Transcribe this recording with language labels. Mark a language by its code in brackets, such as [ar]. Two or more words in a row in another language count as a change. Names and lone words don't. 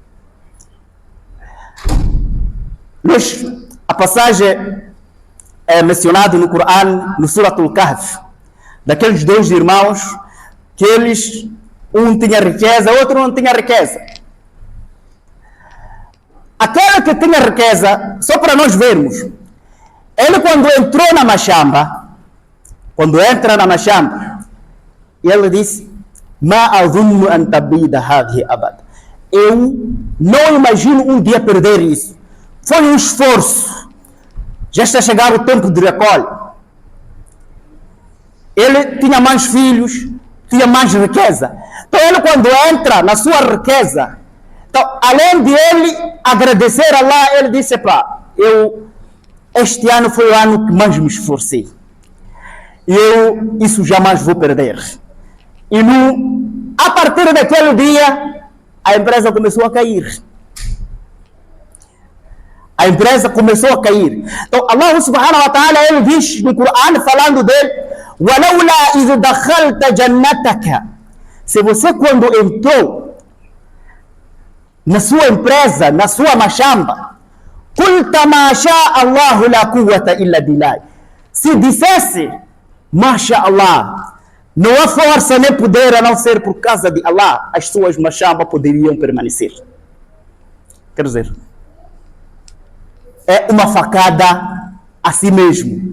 [pt] A passagem é mencionada no Corão, no Suratul Kahf, daqueles dois irmãos que um tinha riqueza, outro não tinha riqueza. Aquele que tinha riqueza, só para nós vermos, ele quando entrou na machamba, ele disse, [ar] ما أظن أن تبيد هذه أبدا. [pt] Eu não imagino um dia perder isso. Foi um esforço. Já está a chegar o tempo de recolhe. Ele tinha mais filhos, tinha mais riqueza. Então ele quando entra na sua riqueza, então, além de ele agradecer a Allah, ele disse, este ano foi o ano que mais me esforcei. E eu isso jamais vou perder. E a partir daquele dia, a empresa começou a cair. A empresa começou a cair. Então, [ar] الله سبحانه وتعالى, [pt] ele diz no Corão, falando dele, [ar] وَلَوْلَا إِذْ دَخَلْتَ جَنَّتَكَ. [pt] Se você quando entrou na sua empresa, na sua machamba, [ar] قُلْتَ مَا شَاءَ اللَّهُ لَا قُوَّةَ إِلَّا بِاللَّهِ. [pt] Se dissesse, MashaAllah, não há força nem poder a não ser por causa de Allah, as suas machambas poderiam permanecer. Quer dizer, é uma facada a si mesmo.